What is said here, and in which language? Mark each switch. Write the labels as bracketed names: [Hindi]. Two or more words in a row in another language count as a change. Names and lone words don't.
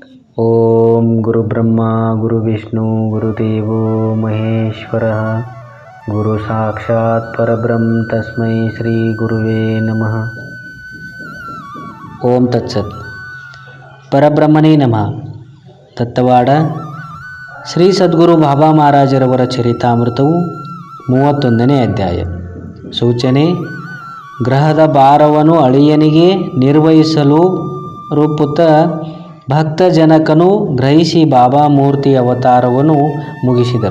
[Sanskrit] ಓಂ ಗುರುಬ್ರಹ್ಮ ಗುರುವಿಷ್ಣು ಗುರುದೇವೋ ಮಹೇಶ್ವರಃ ಗುರು ಸಾಕ್ಷಾತ್ ಪರಬ್ರಹ್ಮ ತಸ್ಮೈ ಶ್ರೀ ಗುರುವೇ ನಮಃ. ಓಂ ತತ್ಸತ್. ಪರಬ್ರಹ್ಮನೇ ನಮಃ. [Kannada] ದತ್ತವಾಡ ಶ್ರೀ ಸದ್ಗುರು ಬಾಬಾ ಮಹಾರಾಜರವರ ಚರಿತಾಮೃತವು 31ನೇ ಅಧ್ಯಾಯ. ಸೂಚನೆ: ಗ್ರಹದ ಭಾರವನ್ನು ಅಳಿಯನಿಗೆ ನಿರ್ವಹಿಸಲು ರೂಪುತ ಭಕ್ತಜನಕನು ಗ್ರಹಿಸಿ ಬಾಬಾ ಮೂರ್ತಿ ಅವತಾರವನ್ನು ಮುಗಿಸಿದರು.